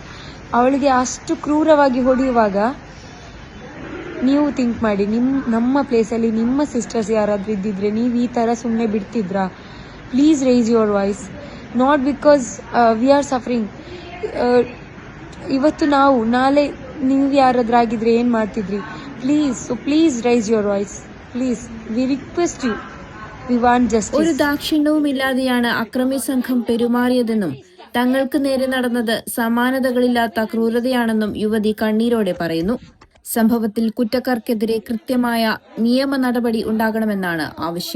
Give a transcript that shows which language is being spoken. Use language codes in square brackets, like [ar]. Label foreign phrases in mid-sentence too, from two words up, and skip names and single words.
[kn] ಅವಳಿಗೆ ಅಷ್ಟು ಕ್ರೂರವಾಗಿ ಹೊಡೆಯುವಾಗ ನೀವು ಥಿಂಕ್ ಮಾಡಿ, ನಮ್ಮ ಪ್ಲೇಸಲ್ಲಿ ನಿಮ್ಮ ಸಿಸ್ಟರ್ಸ್ ಯಾರಾದರೂ ಇದ್ದಿದ್ರೆ ನೀವು ಈ ಥರ ಸುಮ್ಮನೆ ಬಿಡ್ತಿದ್ರಾ? [en] Please raise your voice. Not because we are suffering. [kn] ಇವತ್ತು ನಾವು, ನಾಳೆ ನೀವು ಯಾರಾದ್ರೂ ಆಗಿದ್ರೆ ಏನು ಮಾಡ್ತಿದ್ರಿ? [en] Please raise your voice. Please we request you, we want justice. [ml] ഒരു ദാക്ഷിണ്യവുമില്ലാതെയാണ് അക്രമി സംഘം പെരുമാറിയതെന്നും തങ്ങൾക്ക് നേരെ നടന്നത് സമാനതകളില്ലാത്ത ക്രൂരതയാണെന്നും യുവതി കണ്ണീരോടെ പറയുന്നു. സംഭവത്തിൽ കുറ്റക്കാർക്കെതിരെ കൃത്യമായ നിയമ നടപടി ഉണ്ടാകണമെന്നാണ് ആവശ്യം.